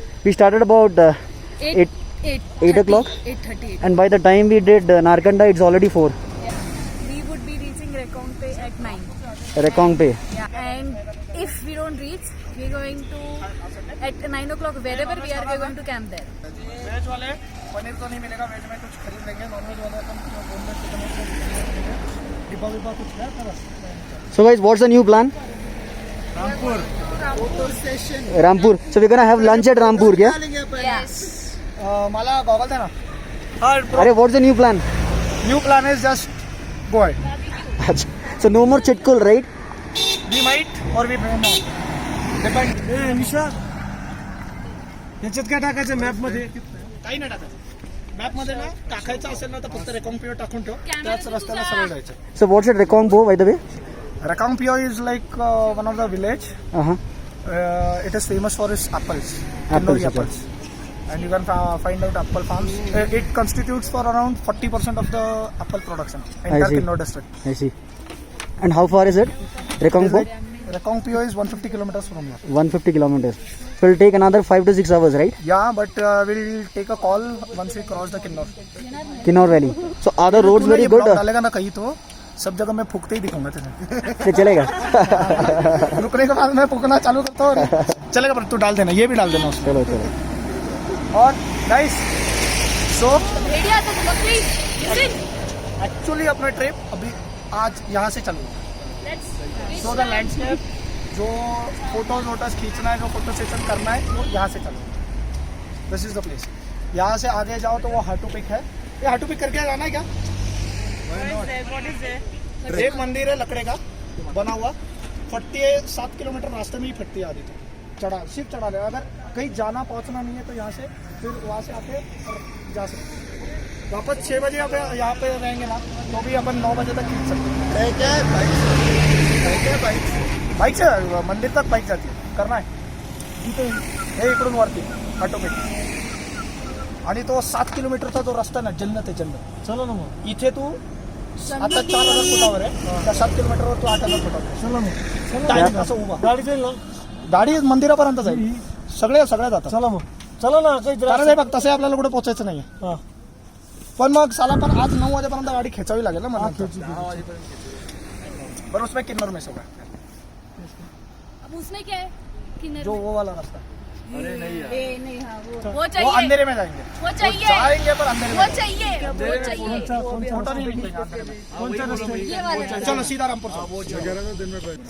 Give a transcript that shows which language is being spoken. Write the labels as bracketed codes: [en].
[en] We started about 8 o'clock. 8:30. And by the time we did Narkanda, it's already 4. We would be reaching Rekongpe at 9. Rekongpe. Yeah. And if we don't reach, we're going to at 9 o'clock wherever we are, we're going to camp there. [hi] Veg वाले पनीर तो नहीं मिलेगा, veg में कुछ खरीद लेंगे. Non veg वाले अपन boneless chicken डिब्बा विब्बा कुछ है तरह. [en] So guys, what's the new plan? Rampur. So we're gonna have lunch at Rampur, yeah? Yes. [mr] मला गॉगल दे ना. हाँ, [en] Arey, what's the new plan? New plan is just go ahead. So no more Chitkul, right? We might or we may not. Depend. [mr] निशा याच्यात काय टाकायचं map मध्ये? काही नाही टाकायचं. मॅप मध्ये ना टाकायचं असेल ना तर फक्त रेकॉंगपिओ टाकून ठेव. त्याच रस्त्याला सरळ जायचं. [en] So what's at Rekongpo, by the way? रेकॉंगपिओ is like one of the village. Uh-huh. It is famous for its apples. Apples, Kinori okay. apples. And you can find out apple farms. It constitutes for around 40% of the apple production. Entire see. Kinnaur district. I see. And how far is it? Rekongpo? RekongpiO is 150 kilometers from here. 150 kilometers. So it'll take another 5 to 6 hours, right? Yeah, but we'll take a call once we cross the Kinnaur. Kinnaur Valley. So are the roads very good? [hi] डालेगा ना कहीं तो सब जगह मैं फूकते ही दिखाऊंगा तुझे. से चलेगा? रुकने के बाद मैं फूकना चालू करता हूँ. चलेगा, पर तू डाल देना, ये भी डाल देना उसमें. चलो चलो. और guys, so [en] Area to please. Listen. [hi] Actually अपना ट्रिप अभी आज यहाँ से चलेगा. [en] Let's show the landscape, [hi] जो फोटोज वोटोज खींचना है, जो फोटो सेशन करना है, वो यहाँ से चलो. [en] This is the place. [hi] यहाँ से आगे जाओ तो वो हाटू पिक है. ये हाटू पिक करके जाना है क्या? एक मंदिर है लकड़े का बना हुआ. फटती है 7 किलोमीटर रास्ते में ही फटती है आधी. तो चढ़ा सिर्फ चढ़ा ले. अगर कहीं जाना पहुँचना नहीं है तो यहाँ से फिर वहाँ से आके और जा सकते. वापस 6 बजे यहाँ पे रहेंगे ना तो भी अपन 9 बजे तक खींच सकते हैं. बाईक से मंदिर तक बाईक जाती है. [mr] करना है हे इकडून वरती ऑटोमेटिक. आणि तो 7 किलोमीटरचा जो रस्ता ना, जन्नत आहे जन्नत. चलो ना मग. इथे तू आता 4000 फुटावर आहे. त्या 7 किलोमीटरवर तू 8000 फुटावर. चलो मग. डायरेक्ट असं उभा गाडी जाईल ना. गाडी मंदिरापर्यंत जाईल. सगळे जातात. चला मग. चला ना. कारण हे बघ, तसे आपल्याला कुठे पोहोचायचं नाहीये. पण मग साला पण आज 9 वाजेपर्यंत गाडी खेचावी लागेल ना मला. [hi] पर उसमें किन्नौर में होगा. अब उसमें क्या है? किन्नर जो वो वाला रास्ता. नहीं हाँ वो वो चाहिए. अंधेरे में जाएंगे. वो चाहिए. जाएंगे पर अंधेरे वो में. चाहिए. फोटो नहीं निकलेगा अंधेरे में. ये वाला. चलो सीधा रामपुर.